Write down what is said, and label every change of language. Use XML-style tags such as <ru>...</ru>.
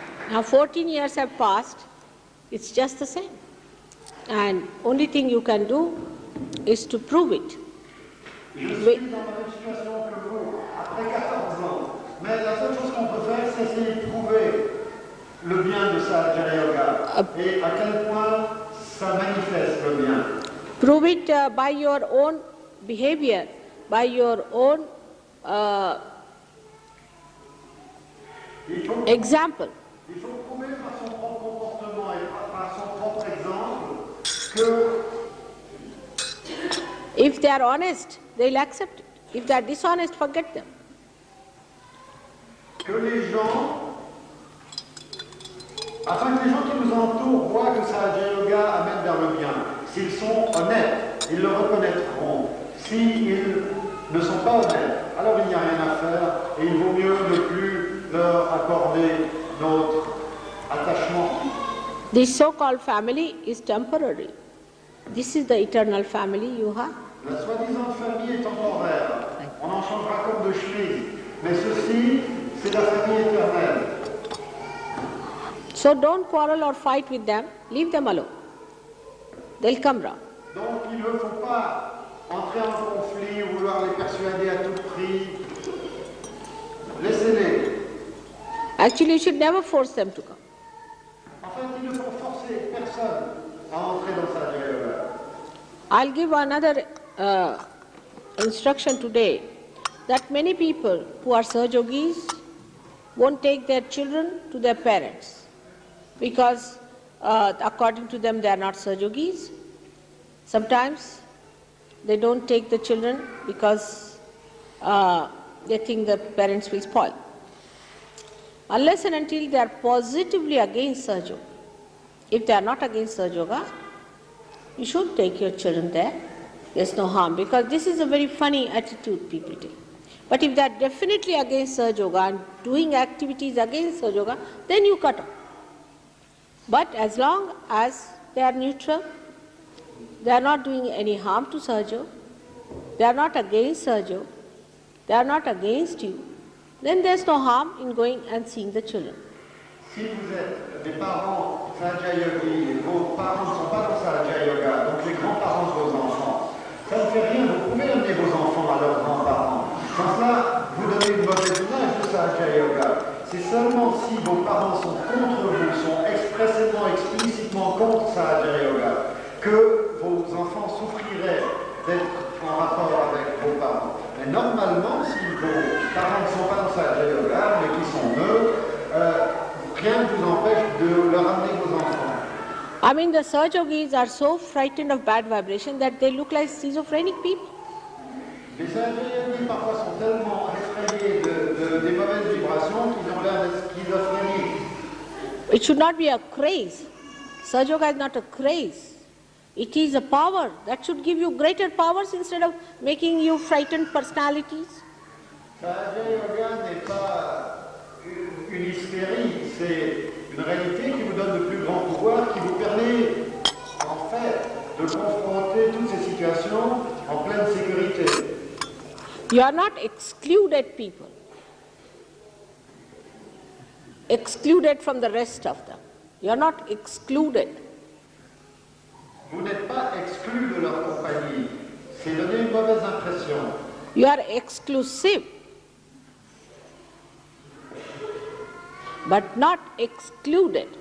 <en>Now 14 years have passed, it's just the same. And only thing you can do is to prove it.</en> <fr>Je suis dans la même situation que vous, après 14 ans. Mais la seule chose qu'on peut faire, c'est essayer de prouver le bien de Sahaja Yoga et à quel point ça manifeste le bien.</fr> <en>Prove it by your own behavior, by your own example.</en> <fr>Il faut prouver par son propre comportement et par son propre exemple que</fr> <en>if they are honest, they'll accept it. If they are dishonest, forget them.</en> <fr>que les gens, afin que les gens qui nous entourent voient que Sahaja Yoga amène vers le bien. S'ils sont honnêtes, ils le reconnaîtront. S'ils ne sont pas honnêtes, alors il n'y a rien à faire et il vaut mieux ne plus leur accorder notre attachement.</fr> <en>This so-called family is temporary. This is the eternal family you have.</en> <fr>La soi-disant famille est temporaire. On en changera comme de chemise. Mais ceci, c'est la famille éternelle.</fr> <en>So don't quarrel or fight with them, leave them alone. They'll come round.</en> <fr>Donc il ne faut pas entrer en conflit ou vouloir les persuader à tout prix. Laissez-les.</fr> <en>Actually, you should never force them to come.</en> <fr>En fait, il ne faut forcer personne à entrer dans Sahaja Yoga.</fr> <en>I'll give another instruction today that many people who are Sahajogis won't take their children to their parents because according to them they are not Sahajogis. Sometimes they don't take the children because they think the parents will spoil. Unless and until they are positively against Sahaja Yoga. If they are not against Sahaja Yoga, you should take your children there. There's no harm because this is a very funny attitude people take. But if they are definitely against Sahaja Yoga and doing activities against Sahaja Yoga, then you cut off. But as long as they are neutral, they are not doing any harm to Sahaja Yoga, they are not against Sahaja Yoga, they are not against you, then there's no harm in going and seeing the children.</en> <fr>Si vous êtes des parents Sahaja Yogi et vos parents ne sont pas dans Sahaja Yoga, donc les grands-parents de vos enfants, ça ne fait rien, vous pouvez amener vos enfants à leurs grands-parents. Sans cela, vous donnez une mauvaise image de Sahaja Yoga. C'est seulement si vos parents sont contre vous, sont expressément, explicitement contre Sahaja Yoga, que vos enfants souffriraient d'être en rapport avec vos parents. Mais normalement, si vos parents ne sont pas dans Sahaja Yoga, mais qui sont neutres, rien ne vous empêche de leur amener vos enfants.</fr> <en>I mean, the Sahajogis are so frightened of bad vibration that they look like schizophrenic people.</en> <fr>Les Sahajogis parfois sont tellement effrayés des mauvaises vibrations qu'ils ont l'air d'être schizophréniques.</fr> <en>It should not be a craze. Sahaja Yoga is not a craze. It is a power that should give you greater powers instead of making you frightened personalities.</en> <fr>Sahaja Yoga n'est pas une hystérie, c'est une réalité qui vous donne de plus grands pouvoirs, qui vous permet en fait de confronter toutes ces situations en pleine sécurité.</fr> <en>You are not excluded people, excluded from the rest of them. You are not excluded.</en> <fr>Vous n'êtes pas exclus de leur compagnie. C'est donner une mauvaise impression.</fr> <en>You are exclusive, but not excluded.</en>